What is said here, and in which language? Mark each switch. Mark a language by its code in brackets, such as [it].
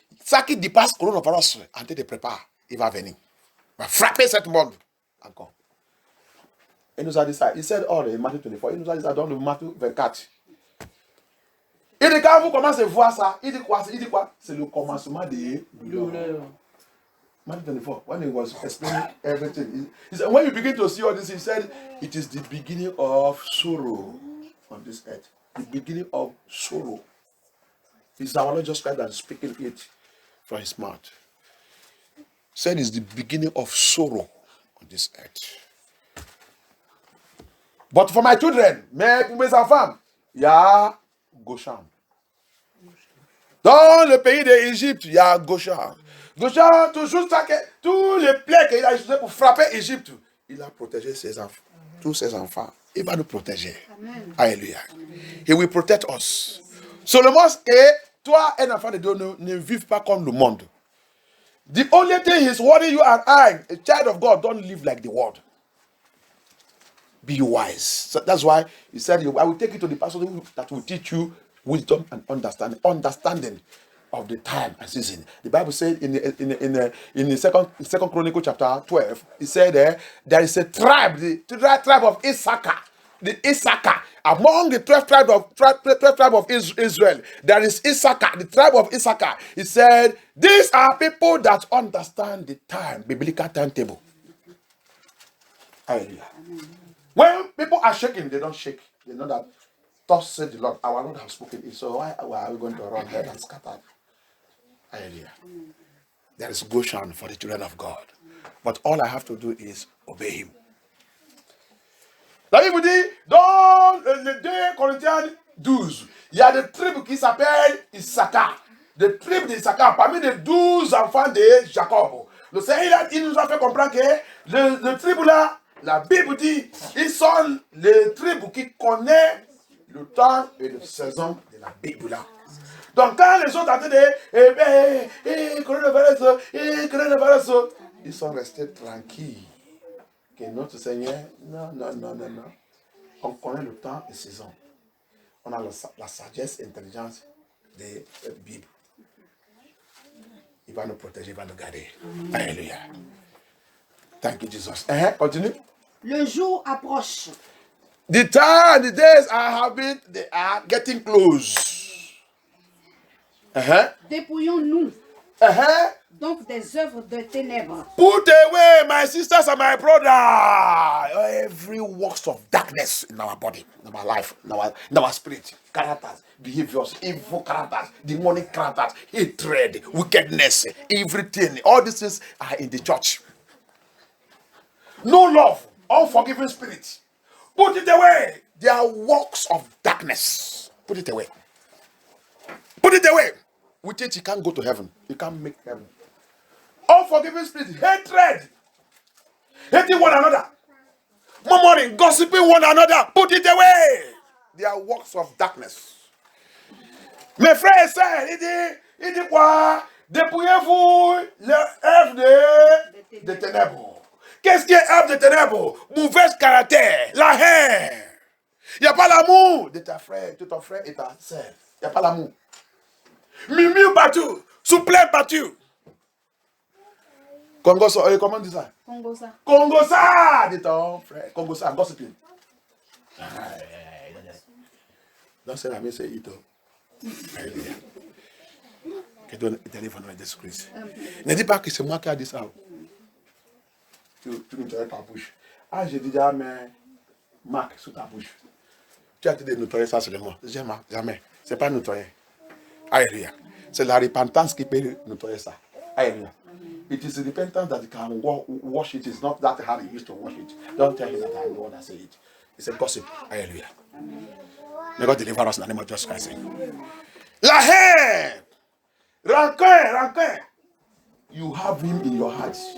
[fr] Ça qui dépasse coronavirus, en train de préparer, il va venir. Il va frapper cette monde. Encore. Il nous a dit ça. Il [en] said all in [fr] Matthieu 24. Il nous a dit ça dans le Matthieu 24. Il dit quand vous commencez à voir ça, il dit quoi? C'est le commencement de douleur. [en] Matthew 24, when he was explaining everything, he said, when you begin to see all this, he said, it is the beginning of sorrow on this earth. The beginning of sorrow. It's our Lord Jesus Christ that is speaking it from his mouth. Said it's the beginning of sorrow on this earth. But for my children, [fr] mes enfants, il y a Goshen. Dans le pays d'Égypte, il y a Goshen. Goshen, toujours ça, tous les plaies qu'il a utilisés pour frapper l'Égypte, il a protégé ses enfants, tous ses enfants. Il va nous protéger. Amen. Alléluia. [en] He will protect us. [fr] Seulement que toi, un enfant de Dieu, ne vive pas comme le monde. [en] The only thing is worrying you and I, a child of God, don't live like the world. Be wise. So that's why he said, I will take you to the pastor that will teach you wisdom and understanding of the time and season. The Bible said in the second Chronicle chapter 12, it said there is a tribe, the tribe of Issachar. The Issachar, among the 12 tribes of Israel, there is Issachar, the tribe of Issachar. He said, these are people that understand the time, biblical timetable. Hallelujah. When people are shaking, they don't shake. They know that thus said the Lord, our Lord has spoken. So why are we going to run head and scatter? Hallelujah. There is Goshen for the children of God. But all I have to do is obey him. [fr] La Bible dit, dans le 2 Corinthiens 12, il y a des tribus qui s'appellent Issachar. Des tribus d'Issachar, parmi les 12 enfants de Jacob. Le Seigneur, il nous a fait comprendre que les tribus là, la Bible dit, ils sont les tribus qui connaissent le temps et la saison de la Bible là. Donc quand les autres attendaient, coronavirus, ils sont restés tranquilles. Que notre Seigneur, non. On connaît le temps et la saison. On a la sagesse et l'intelligence de la Bible. Il va nous protéger, il va nous garder. [en] Alléluia. Thank you, Jesus. Continue. [fr] Le jour approche. [en] The time, the days they are getting close. [fr] Dépouillons-nous. Donc des œuvres de ténèbres. [en] Put away, my sisters and my brother, every works of darkness in our body, in our life, in our spirit, characters, behaviors, evil characters, demonic characters, hatred, wickedness, everything. All these things are in the church. No love, unforgiving spirit. Put it away. They are works of darkness. Put it away. Put it away. With it, you can't go to heaven. You can't make heaven. Unforgiving spirit, hatred, hating one another, murmuring, gossiping one another. Put it away. They are works of darkness. [fr] Mes frères et sœurs, il dit quoi? Dépouillez-vous l'œuvre des ténèbres. Qu'est-ce qui est œuvre des ténèbres? Mauvais caractère, la haine. Il n'y a pas l'amour de ta frère, de ton frère et ta sœur. Il n'y a pas l'amour. Murmure partout, souplesse partout. Congosa, comment on dit ça? Congosa. Congosa, dit ton frère. Congosa, gossiping. [en] Don't say that, me say it. [fr] Que Dieu délivre nous de Jésus-Christ. Ne dis pas que c'est moi qui a dit ça. Tu nettoies ta bouche. Ah, j'ai dit jamais marque sous ta bouche. Tu as dit de nettoyer ça seulement. Jamais. C'est pas nettoyer. Alléluia. C'est la repentance qui peut nettoyer ça. Alléluia. [en] It is the repentance that can wash it. It's not that how he used to wash it. Don't tell him that I'm the one that said it. It's a gossip. Hallelujah. May God deliver us in the name of Jesus Christ. [fr] La haine, rancœur. [en] You have him in your heart.